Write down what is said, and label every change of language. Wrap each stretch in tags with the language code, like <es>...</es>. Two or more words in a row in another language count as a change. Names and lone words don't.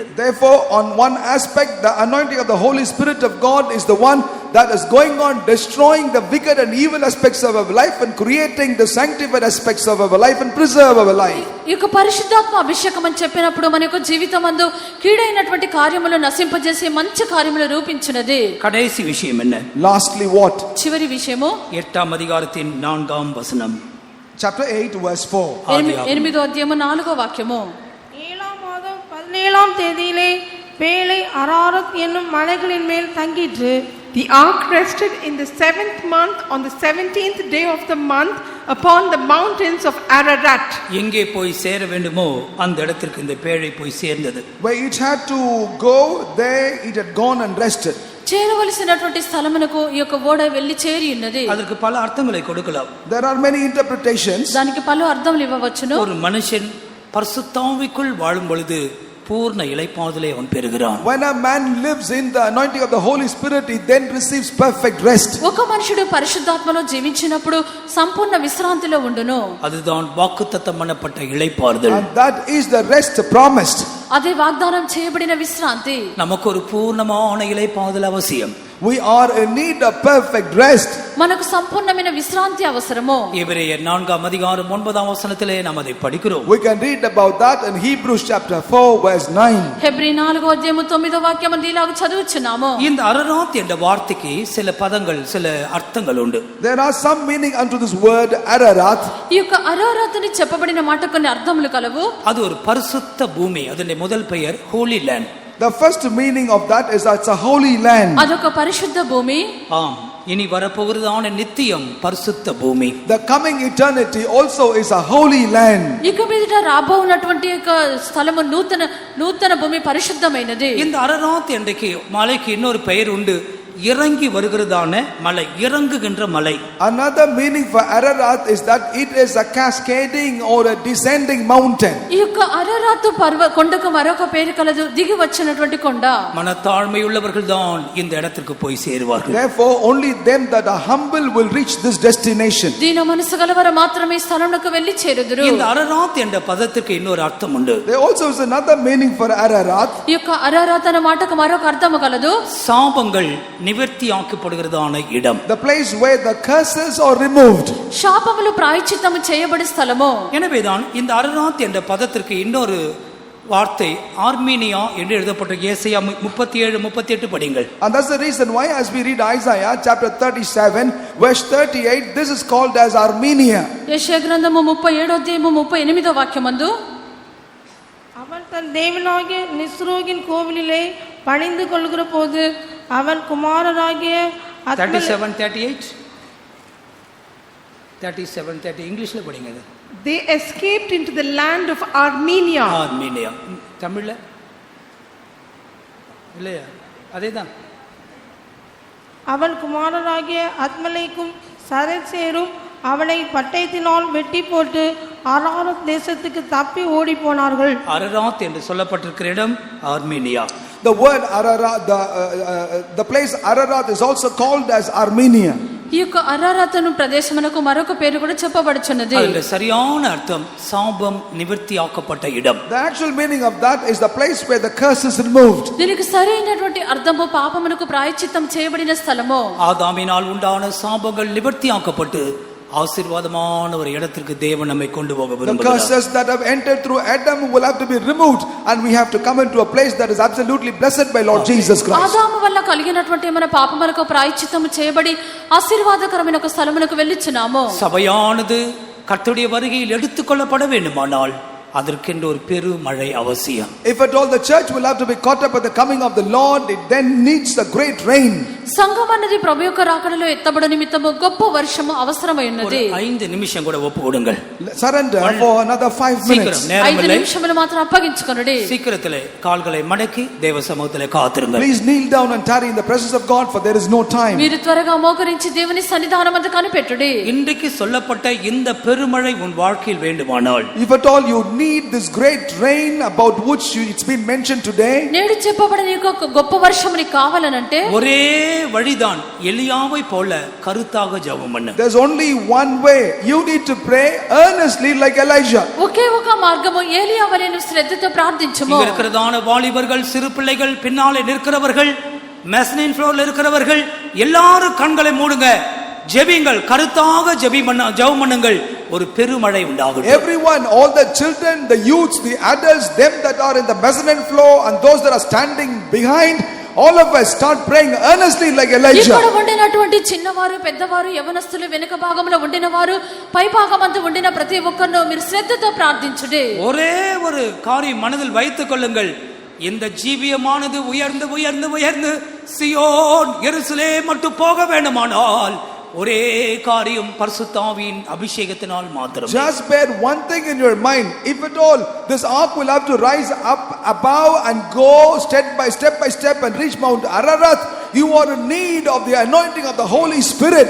<en>Therefore on one aspect the anointing of the Holy Spirit of God is the one that is going on destroying the wicked and evil aspects of our life and creating the sanctified aspects of our life and preserve our life.</en> <te>ఈ యొక్క పరిశుద్ధాత్మ అభిషేకం అని చెప్పినప్పుడు మన యొక్క జీవితమందు కీడైనటువంటి కార్యములు నశింపజేసి మంచి కార్యములు రూపించునది.</te> <ta>கடைசி விஷயம் என்ன?</ta> <en>Lastly what?</en> <te>చివరి విషయము</te> <ta>8ஆம் அதிகாரத்தின் 4ஆம் வசனம்.</ta> <en>Chapter 8 verse 4.</en> <te>8వ అధ్యాయము 4వ వాక్యము.</te> <ta>7ஆம் மாதம் 17ஆம் தேதியிலே பேழை அராரத் என்னும் மலைகளின் மேல் தங்கிற்று.</ta> <en>The ark rested in the 7th month on the 17th day of the month upon the mountains of Ararat.</en> <ta>எங்கே போய் சேர வேண்டுமோ அந்த இடத்திற்கு இந்த பேழை போய் சேர்ந்தது.</ta> <en>Where it had to go, there it had gone and rested.</en> <te>చేరవలసినటువంటి స్థలమునకు ఈ యొక్క ఓడ వెళ్లి చేరి ఉన్నది.</te> <ta>அதற்கு பல அர்த்தங்களை கொடுக்கலாம்.</ta> <en>There are many interpretations.</en> <te>దానికి పలు అర్థములు ఇవ్వవచ్చును.</te> <ta>ஒரு மனுஷன் பரிசுத்தாவிக்குள் வாழும் பொழுது பூர்ண இளைப்பாறுதலை அவன் பெறுகிறான்.</ta> <en>When a man lives in the anointing of the Holy Spirit, he then receives perfect rest.</en> <te>ఒక మనుషుడు పరిశుద్ధాత్మలో జీవించినప్పుడు సంపూర్ణ విశ్రాంతిలో ఉండును.</te> <ta>அதுதான் வாக்குத்தத்தம் பண்ணப்பட்ட இளைப்பாறுதல்.</ta> <en>And that is the rest promised.</en> <te>అదే వాగ్దానం చేయబడిన విశ్రాంతి.</te> <ta>நமக்கு ஒரு பூர்ணமான இளைப்பாறுதல் அவசியம்.</ta> <en>We are in need of perfect rest.</en> <te>మనకు సంపూర్ణమైన విశ్రాంతి అవసరము.</te> <ta>எபிரேயர் 4:9 நாம் அதை படிக்கிறோம்.</ta> <en>We can read about that in Hebrews chapter 4 verse 9.</en> <te>హెబ్రీ 4:9 ఇలాగ చదువుచున్నాము.</te> <ta>இந்த அரராத் என்ற வார்த்தைக்கு சில பதங்கள், சில அர்த்தங்கள் உண்டு.</ta> <en>There are some meaning unto this word Ararat.</en> <te>ఈ యొక్క అరారాతుని చెప్పబడిన మాట కొన్ని అర్థములు కలవు.</te> <ta>அது ஒரு பரிசுத்த பூமி. அதனுடைய முதல் பெயர்</ta> <en>holy land. The first meaning of that is that it's a holy land.</en> <te>అదొక పరిశుద్ధ భూమి.</te> <ta>ஆம், இனி வரப்போகிறதான நித்தியம் பரிசுத்த பூமி.</ta> <en>The coming eternity also is a holy land.</en> <te>ఇక మీదట రాబోతున్నటువంటి యొక్క స్థలము నూతన భూమి పరిశుద్ధమైనది.</te> <ta>இந்த அரராத் என்றைக்கு மலைக்கு இன்னொரு பெயர் உண்டு, இறங்கி வருகிறதான மலை, இறங்குகின்ற மலை.</ta> <en>Another meaning for Ararat is that it is a cascading or a descending mountain.</en> <te>ఈ యొక్క అరారాతు కొండకు మరొక పేరు కలదు, దిగి వచ్చినటువంటి కొండ.</te> <ta>மனத்தாழ்மை உள்ளவர்கள் தான் இந்த இடத்திற்கு போய் சேருவார்கள்.</ta> <en>Therefore only them that are humble will reach this destination.</en> <te>దీన మనసు గలవారు మాత్రమే స్థలమునకు వెళ్లి చేరుదురు.</te> <ta>இந்த அரராத் என்ற பதத்துக்கு இன்னொரு அர்த்தம் உண்டு.</ta> <en>There also is another meaning for Ararat.</en> <te>ఈ యొక్క అరారాత్ అనే మాటకు మరొక అర్థము కలదు,</te> <ta>சாபங்கள் நிவர்த்தியாக்கப்படுகிறதான இடம்.</ta> <en>The place where the curses are removed.</en> <te>శాపములు ప్రాయశ్చిత్తము చేయబడి స్థలము.</te> <ta>எனவேதான் இந்த அரராத் என்ற பதத்திற்கு இன்னொரு வார்த்தை ஆர்மீனியா என்று எழுதப்பட்ட ஏசாயா 37:38 படிங்கள்.</ta> <en>And that's the reason why as we read Isaiah chapter 37 verse 38, this is called as Armenia.</en> <te>యెషయా గ్రంథము 37:38</te> <ta>அவன் தன் தேவனாகிய நிஸ்ரோகின் கோவிலிலே பணிந்து கொள்கிற போது அவன் குமாரராகிய 37:30 இங்கிலீஷ்ல படிங்க. அது</ta> <en>They escaped into the land of Armenia.</en> <ta>ஆர்மீனியா தமிழ்ல இல்லையா? அதேதான். அவன் குமாரராகிய அத்மலேக்கும் சரசேரும் அவனை பட்டயத்தினால் வெட்டி போட்டு அராரத் தேசத்துக்கு தப்பி ஓடி போனார்கள். அரராத் என்று சொல்லப்பட்டிருக்கிற இடம் ஆர்மீனியா.</ta> <en>The word Ararat, the place Ararat is also called as Armenia.</en> <te>ఈ యొక్క అరారాతను ప్రదేశమునకు మరొక పేరు కూడా చెప్పబడుచున్నది.</te> <ta>அதோட சரியான அர்த்தம் சாபம் நிவர்த்தியாக்கப்பட்ட இடம்.</ta> <en>The actual meaning of that is the place where the curse is removed.</en> <te>దీనికి సరైనటువంటి అర్థము పాపమునకు ప్రాయశ్చిత్తం చేయబడిన స్థలము.</te> <ta>ஆதாமினால் உண்டான சாபங்கள் நிவர்த்தியாக்கப்பட்டு ஆசீர்வாதமான ஒரு இடத்திற்கு தேவன் நம்மை கொண்டு போக</ta> <en>The</en> <ta>விரும்புகிறார்.</ta> <en>curses that have entered through Adam will have to be removed and we have to come into a place that is absolutely blessed by Lord Jesus Christ.</en> <te>ఆదాము వల్ల కలిగినటువంటి మన పాపములకు ప్రాయశ్చిత్తము చేయబడి ఆశీర్వాదకరమైన ఒక స్థలమునకు వెళ్ళుచున్నాము.</te> <ta>சபையானது கர்த்தருடைய வருகையில் எடுத்துக்கொள்ளப்பட வேண்டுமானால் அதற்கென்று ஒரு பெருமழை அவசியம்.</ta> <en>If at all the church will have to be caught up at the coming of the Lord, it then needs a great rain.</en> <te>సంఘం అన్నది ప్రభు యొక్క రాకడలో ఎత్తబడు నిమిత్తము గొప్ప వర్షము అవసరమై ఉన్నది.</te> <ta>5 నిమిషం கூட ஒப்பு கொடுங்கள்.</ta> <en>Surrender for another 5 minutes.</en> <ta>சீக்கிரம், நேரம் 5 இல்லை.</ta> <te>నిమిషములు మాత్రం అప్పగించుకొనుడి.</te> <ta>சீக்கிரத்திலே கால்களை மடக்கி தேவ சமூகத்திலே காத்திருங்கள்.</ta> <en>Please kneel down and tarry in the presence of God, for there is no time.</en> <te>మీరు త్వరగా మోకరించి దేవుని సన్నిధానమందు కనిపెట్టుడి.</te> <ta>இன்றைக்கு சொல்லப்பட்ட இந்த பெருமழை உன் வாழ்க்கையில் வேண்டுமானால்,</ta> <en>If at all you need this great rain about which it's been mentioned today,</en> <te>నేడు చెప్పబడిన యొక్క గొప్ప వర్షము నీకు కావాలనంటే</te> <ta>ஒரே வழிதான், எலியாவை போல கருத்தாக ஜெபம் பண்ணு.</ta> <en>there's only one way. You need to pray earnestly like Elijah.</en> <te>ఒకే ఒక మార్గము, ఏలియా వలె నువ్వు శ్రద్ధతో ప్రార్థించుము.</te> <ta>இங்க இருக்கிறதான வாலிபர்கள், சிறு பிள்ளைகள், பின்னாலே நிற்கிறவர்கள்,</ta> <en>mezzanine floor</en> <ta>இருக்கிறவர்கள் எல்லாரும் கண்களை மூடுங்க, ஜெபிங்கள், கருத்தாக ஜெபம் பண்ணுங்கள். ஒரு பெருமழை உண்டாகும்.</ta> <en>Everyone, all the children, the youths, the adults, them that are in the mezzanine floor and those that are standing behind, all of us start praying earnestly like Elijah.</en> <te>ఇక్కడ ఉండినటువంటి చిన్నవారు, పెద్దవారు, యవనస్తులు, వెనుక భాగంలో ఉండినవారు, పై భాగమందు ఉండిన ప్రతి ఒక్కరు మీరు శ్రద్ధతో ప్రార్థించుడి.</te> <ta>ஒரே ஒரு காரியம் மனதில் வைத்துக் கொள்ளுங்கள். இந்த ஜீவியமானது உயர்ந்து உயர்ந்து உயர்ந்து சியோன் எருசலேம் மட்டும் போக வேண்டுமானால் ஒரே காரியம் பரிசுத்த ஆவியின் அபிஷேகத்தினால் மாத்திரம்.</ta> <en>Just bear one thing in your mind. If at all this ark will have to rise up above and go step by step and reach Mount Ararat, you are in need of the anointing of the Holy Spirit.</en>